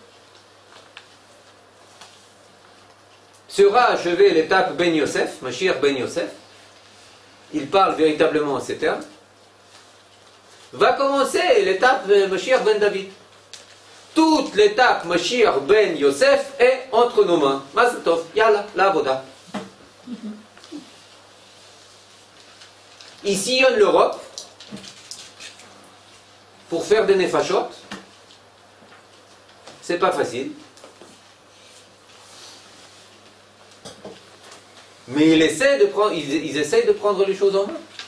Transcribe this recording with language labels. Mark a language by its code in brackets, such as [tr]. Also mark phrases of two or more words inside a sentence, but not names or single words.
[fr] Sera achevée l'étape Ben Yosef, Mashiach Ben Yosef. Il parle véritablement en ces termes. Va commencer l'étape Mashiach Ben David. Toute l'étape Mashiach Ben Yosef est entre nos mains. [he] מזל טוב, יאללה, לעבודה. [fr] Il sillonne l'Europe pour faire des nefashot. C'est pas facile. Mais ils essayent de prendre les choses en main.